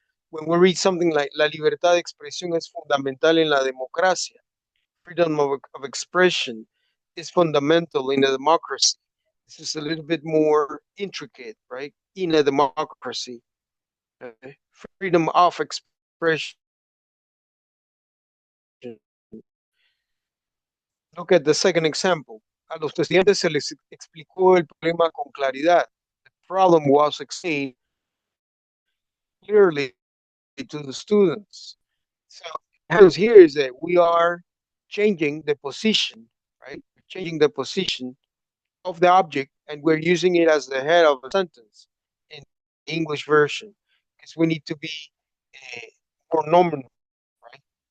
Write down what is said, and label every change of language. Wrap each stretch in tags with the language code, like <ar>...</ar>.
<en>When we read something like</en> <es>la libertad de expresión es fundamental en la democracia,</es> <en>freedom of expression is fundamental in a democracy. This is a little bit more intricate, right? In a democracy, okay? Freedom of expression. Look at the second example.</en> <es>A los estudiantes se les explicó el problema con claridad.</es> <en>The problem was explained clearly to the students. So what happens here is that we are changing the position, right? We're changing the position of the object, and we're using it as the head of a sentence in the English version because we need to be more nominal, right?</en>